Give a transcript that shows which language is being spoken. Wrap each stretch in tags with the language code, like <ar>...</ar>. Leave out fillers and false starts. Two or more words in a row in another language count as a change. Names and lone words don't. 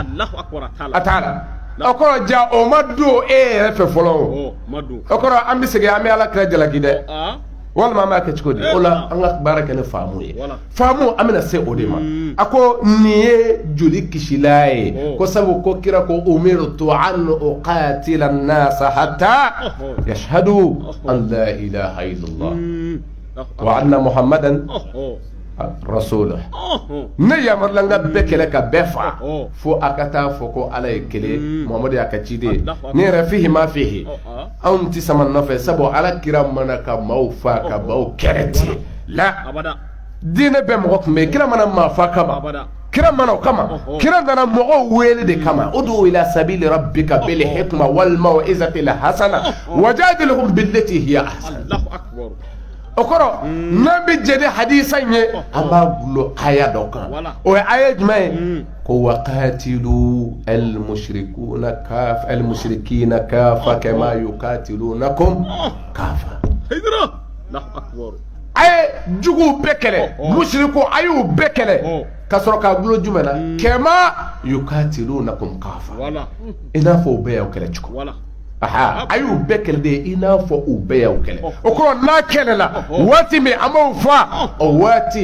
<bm>la o kɔrɔ ja o ma don e yɛrɛ fɛ fɔlɔ o kɔrɔ an bɛ segin an bɛ ala kira jalaki dɛ walima an b'a kɛ cogo di o la an ka baara kɛ ni faamu ye faamu an bɛna se o de ma a ko nin ye joli kisila ye ko sabu ko kira ko</bm> <ar>أمرت أن أقاتل الناس حتى يشهدوا أن لا إله إلا الله وأن محمدا رسوله</ar> <bm>ne yamarla n ka bɛɛ kɛlɛ ka bɛɛ fa fo a ka taa fɔ ko ala ye kelen Muhamadu y'a ka ciden ne yɛrɛ fihi ma fihi anw tɛ sama nɔfɛ sabu ala kira mana ka maaw fa ka maaw kɛrɛ tigɛ la diinɛ bɛɛ mɔgɔ tun bɛ yen kira mana maa fa kama kira mana o kama kira nana mɔgɔw wele de kama</bm> <ar>ادع إلى سبيل ربك بالحكمة والموعظة الحسنة وجادلهم بالتي هي أحسن</ar> <bm>o kɔrɔ n'an bɛ jɛ ni hadisa in ye an b'a gulo aya dɔ kan o ye aya jumɛn ye ko waqatilu</bm> <ar>المشركين كافة كما يقاتلونكم كافة</ar> <bm>a ye juguw bɛɛ kɛlɛ mushriko a y'u bɛɛ kɛlɛ ka sɔrɔ k'a gulo jumɛn na</bm> <ar>كما يقاتلونكم كافة</ar> <bm>i n'a fɔ u bɛɛ y'aw kɛlɛ cogo a y'u bɛɛ kɛlɛ de i n'a fɔ u bɛɛ y'aw kɛlɛ o kɔrɔ n'a kɛlɛ la waati min an b'o fa o waati</bm>